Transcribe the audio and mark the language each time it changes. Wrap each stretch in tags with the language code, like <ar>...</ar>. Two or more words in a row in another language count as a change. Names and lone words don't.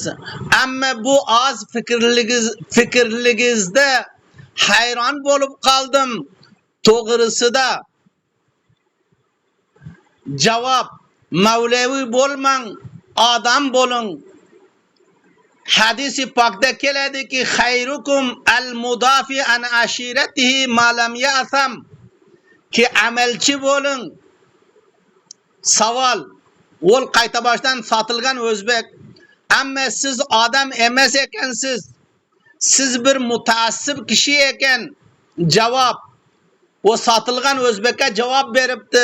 <uz>Ammo bu oz fikrligingizda hayron bo'lib qoldim. To'g'risida. Javob. Mavlavi bo'lmang, odam bo'ling. Hadisi pokda keladiki,</uz> <ar>خيركم المدافع عن عشيرته ما لم يأثم.</ar> <uz>Ki amelchi bo'ling. Savol. Ol qayta boshdan sotilgan o'zbek. Ammo siz odam emas ekansiz. Siz bir mutaassib kishi ekan. Javob. O sotilgan o'zbekka javob beribdi.</uz>